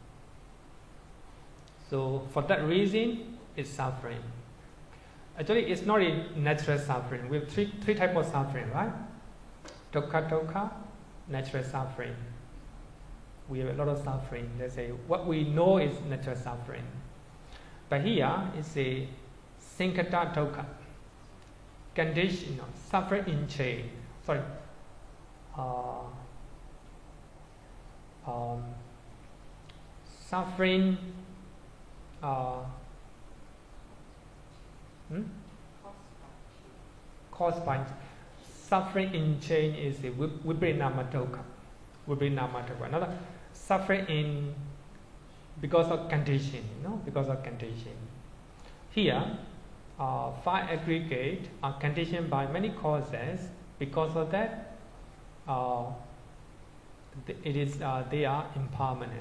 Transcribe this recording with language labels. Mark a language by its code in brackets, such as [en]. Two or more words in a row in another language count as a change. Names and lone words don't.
[en] So for that reason, it's suffering. Actually, it's not a natural suffering. We have three types of suffering, right? Dukkha, natural suffering. We have a lot of suffering. Let's say what we know is natural suffering. But here it's a [pi] sankata dukkha, [en] conditional, suffering in chain. Suffering caused by suffering in chain is the [pi] vibrinama dukkha. [en] Another suffering because of condition, because of condition. Here, 5 aggregate are conditioned by many causes. Because of that, they are impermanent.